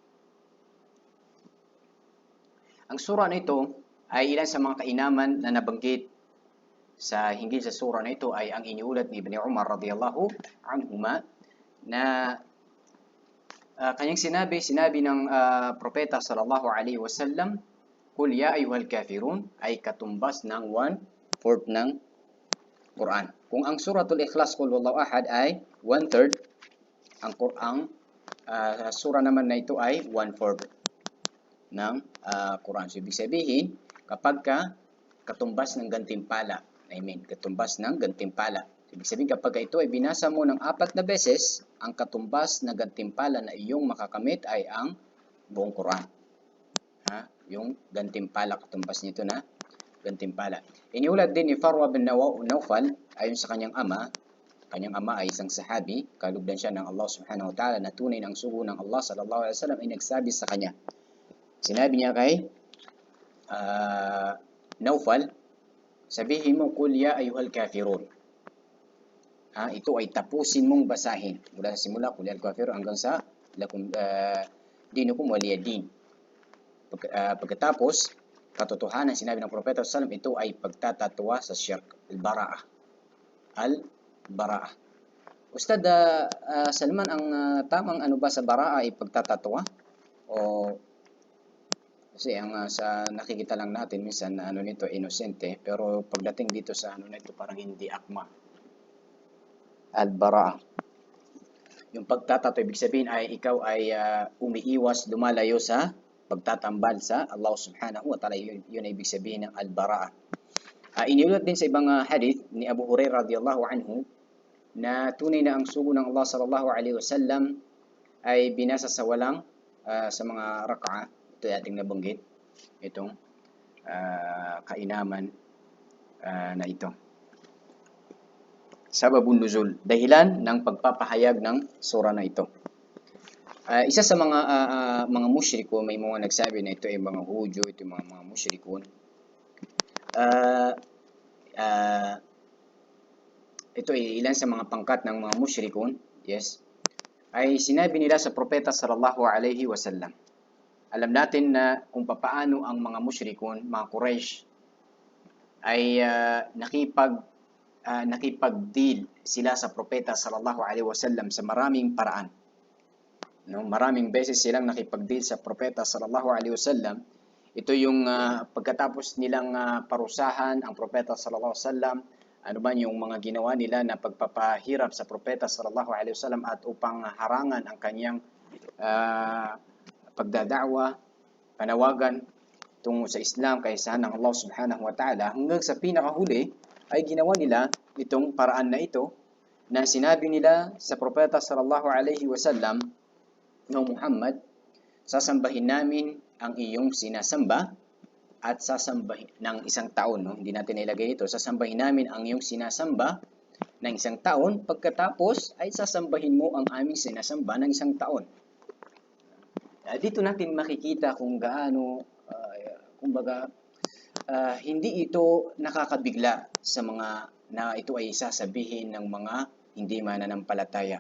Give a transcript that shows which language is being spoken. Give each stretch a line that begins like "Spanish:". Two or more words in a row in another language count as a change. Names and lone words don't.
Filipino: Ang sura na ito ay ilan sa mga kainaman na nabanggit sa hinggil sa sura na ito ay ang iniulat ni Ibn Umar
Arabic: رضي الله عنهما
Filipino: na kanyang sinabi ng propeta
Arabic: صلى الله عليه وسلم, قل يا أيها الكافرون
Filipino: ay katumbas ng 1/4 ng Quran. Kung ang Suratul Ikhlas
Arabic: قل هو الله أحد
Filipino: ay 1/3, ang sura naman na ito ay 1/4 ng Quran. So ibig sabihin, kapag katumbas ng gantimpala, katumbas ng gantimpala. Ibig sabihin, kapag ito ay binasa mo ng 4 na beses, ang katumbas na gantimpala na iyong makakamit ay ang buong Quran. Yung gantimpala, katumbas nito na gantimpala. Iniulat din ni Farwa bin Nawfal, ayon sa kanyang ama ay isang sahabi, kalugdan siya ng Allah
Arabic: سبحانه وتعالى
Filipino: na tunay ng sugo ng Allah
Arabic: صلى الله عليه وسلم
Filipino: ay nagsabi sa kanya. Sinabi niya kay Nawfal, sabihin mo,
Arabic: قل يا أيها الكافرون.
Filipino: Ito ay tapusin mong basahin. Mula sa simula,
Arabic: قل يا أيها الكافرون
Filipino: hanggang sa
Arabic: لكم دينكم ولي دين.
Filipino: Pagkatapos, katotohanan, sinabi ng Propeta sallam, ito ay pagtatatwa sa shirk. Al-bara'ah. Al-bara'ah. Ustad Salman, ang tamang ano ba sa bara'ah ay pagtatatwa? O kasi ang sa nakikita lang natin minsan na ano nito inosente, pero pagdating dito sa ano nito parang hindi akma. Al-bara'ah. Yung pagtatato, ibig sabihin ay ikaw ay umiiwas, lumalayo sa pagtatambal sa Allah
Arabic: سبحانه وتعالى.
Filipino: Yun ay ibig sabihin ng al-bara'ah. Iniulat din sa ibang hadith ni Abu Hurairah
Arabic: رضي الله عنه
Filipino: na tunay na ang sugo ng Allah
Arabic: صلى الله عليه وسلم
Filipino: ay binasa sa walang sa mga rak'a. Ito ay ating nabanggit, itong kainaman na ito.
Arabic: سبب النزول,
Filipino: dahilan ng pagpapahayag ng sura na ito. Isa sa mga mushriko, may mga nagsabi na ito ay mga Hudyo, ito yung mga mushrikon. Ito ay ilan sa mga pangkat ng mga mushrikon, yes, ay sinabi nila sa Propeta
Arabic: صلى الله عليه وسلم.
Filipino: Alam natin na kung paano ang mga mushrikon, mga Quraysh, ay nakipag-deal sila sa Propeta
Arabic: صلى الله عليه وسلم
Filipino: sa maraming paraan. No, maraming beses silang nakipag-deal sa Propeta
Arabic: صلى الله عليه وسلم.
Filipino: Ito yung pagkatapos nilang parusahan ang Propeta
Arabic: صلى الله عليه وسلم,
Filipino: ano man yung mga ginawa nila na pagpapahirap sa Propeta
Arabic: صلى الله عليه وسلم
Filipino: at upang harangan ang kanyang pagdada'wa, panawagan tungo sa Islam, kaysahan ng Allah
Arabic: سبحانه وتعالى,
Filipino: hanggang sa pinakahuli ay ginawa nila itong paraan na ito na sinabi nila sa Propeta
Arabic: صلى الله عليه وسلم,
Filipino: no Muhammad, sasambahin namin ang iyong sinasamba at sasambahin ng isang taon, no? Hindi natin ilagay ito, sasambahin namin ang iyong sinasamba ng isang taon, pagkatapos ay sasambahin mo ang aming sinasamba ng isang taon. Dito natin makikita kung gaano, kumbaga, hindi ito nakakabigla sa mga na ito ay sasabihin ng mga hindi mananampalataya.